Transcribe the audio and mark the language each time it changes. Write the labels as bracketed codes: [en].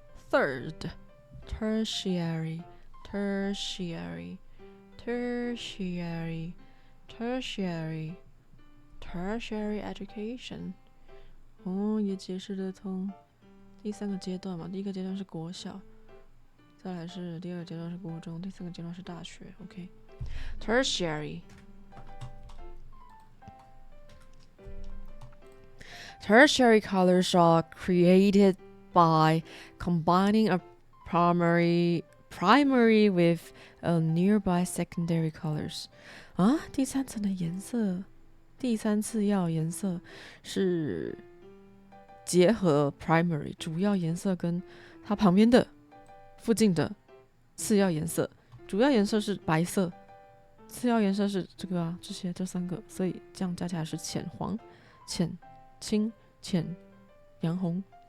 [en] Third, tertiary, tertiary, tertiary, tertiary, tertiary education. [zh] 哦，也解释得通。第三个阶段嘛，第一个阶段是国小，再来是第二个阶段是国中，第三个阶段是大学。 [en] OK， tertiary. Tertiary colors are created by combining a primary with a nearby secondary colors. [zh] 啊，第三层的颜色，第三次要颜色是结合 primary 主要颜色跟它旁边的附近的次要颜色。主要颜色是白色，次要颜色是这个啊，这三个，所以这样加起来是浅黄、浅青、浅洋红。